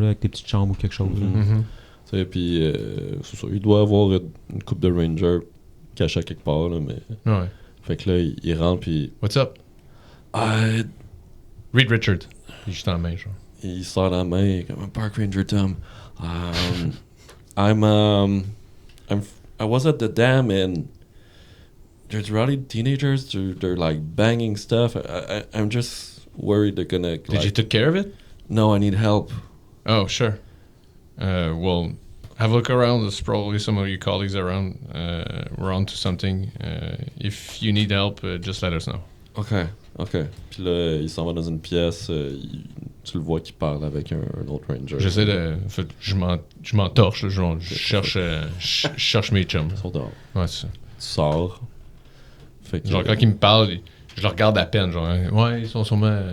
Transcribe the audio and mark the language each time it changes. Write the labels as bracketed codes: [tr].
[fr] là, avec des petites chambres ou quelque chose. là. Mhm. Tu sais, puis c'est ça, il doit avoir une coupe de rangers cachée à quelque part, là, mais... Ouais. Fait que là, il rentre, puis... [en] What's up? Ah, Reed Richard. [fr] Il est juste en main, genre. il sort la main, comme un park ranger, Tom. [en] I was at the dam, and there's rowdy teenagers, they're like banging stuff. I'm just worried they're gonna... Did you take care of it? No, I need help. Oh, sure. Well, have a look around. There's probably some of your colleagues around. We're on to something. If you need help, just let us know. OK. [fr] Puis là, il s'en va dans une pièce. Tu le vois qu'il parle avec un autre ranger. J'essaie de... En fait, je m'entorche. Je cherche mes chums. Ils sont dehors. Ouais, c'est ça. Tu sors. Fait que, Genre, quand ils me parlent, je le regarde à peine. Genre, ouais, ils sont sûrement...